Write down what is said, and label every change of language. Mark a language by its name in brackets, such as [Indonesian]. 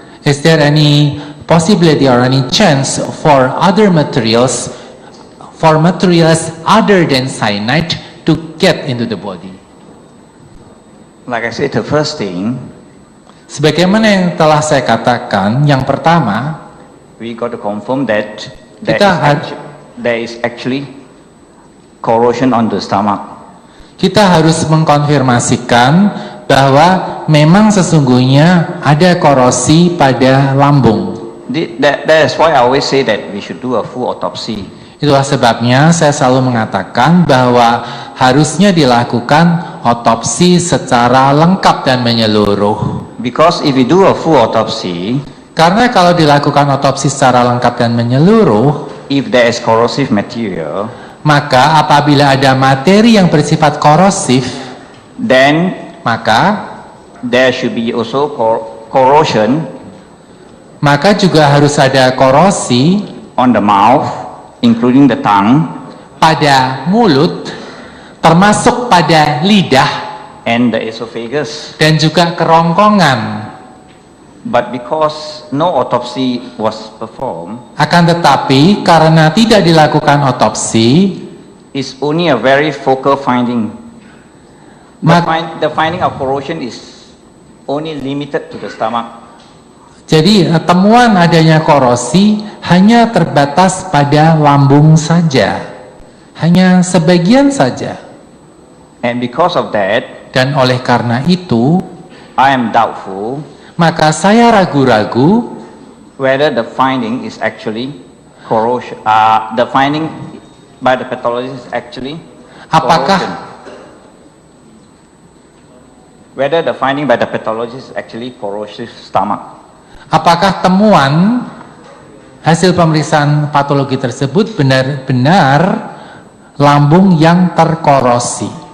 [English] is there any possibility or any chance for other materials, other than cyanide to get into the body? Like I said, the first thing, [Indonesian] Sebagaimana yang telah saya katakan, yang pertama, [English] we got to confirm that there is actually corrosion on the stomach. [Indonesian] kita harus mengkonfirmasikan bahwa memang sesungguhnya ada korosi pada lambung. [English] That is why I always say that we should do a full autopsy. [Indonesian] Itulah sebabnya saya selalu mengatakan bahwa harusnya dilakukan otopsi secara lengkap dan menyeluruh. [English] Because if we do a full autopsy, [Indonesian] Karena kalau dilakukan otopsi secara lengkap dan menyeluruh, [English] if there is corrosive material, [Indonesian] maka apabila ada materi yang bersifat korosif, [English] then [Indonesian] maka [English] there should be also corrosion [Indonesian] juga harus ada korosi [English] on the mouth, including the tongue, [Indonesian] pada mulut, termasuk pada lidah [English] and the esophagus. [Indonesian] dan juga kerongkongan. [English] But because no autopsy was performed, [Indonesian] Akan tetapi karena tidak dilakukan otopsi, [English] it's only a very focal finding. The finding of corrosion is only limited to the stomach. [Indonesian] jadi temuan adanya korosi hanya terbatas pada lambung saja, hanya sebagian saja. [English] And because of that, [Indonesian] Dan oleh karena itu, [English] I am doubtful [Indonesian] maka saya ragu-ragu [English] whether the finding is actually corrosion. The finding by the pathologist is actually [Indonesian] apakah [English] corrosion. Whether the finding by the pathologist is actually corrosive stomach. [Indonesian] apakah temuan hasil pemeriksaan patologi tersebut benar-benar lambung yang terkorosi.